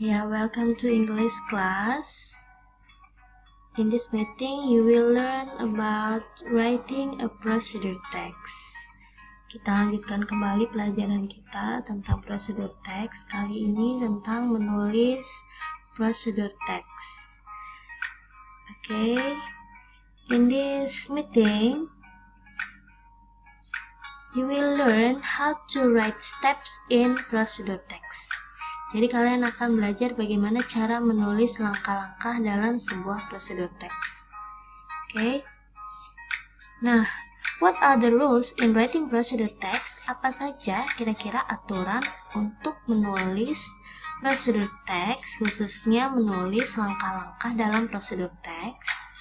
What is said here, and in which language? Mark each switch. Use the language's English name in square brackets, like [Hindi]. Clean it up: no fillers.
[English] Welcome to English class. In this meeting, you will learn about writing a procedure text. [Indonesian] Kita lanjutkan kembali pelajaran kita tentang procedure text. Kali ini tentang menulis procedure text. [English] In this meeting, you will learn how to write steps in procedure text. [Indonesian] Jadi kalian akan belajar bagaimana cara menulis langkah-langkah dalam sebuah procedure text. [English] Nah, what are the rules in writing procedure text? [Indonesian] Apa saja kira-kira aturan untuk menulis procedure text, khususnya menulis langkah-langkah dalam procedure text?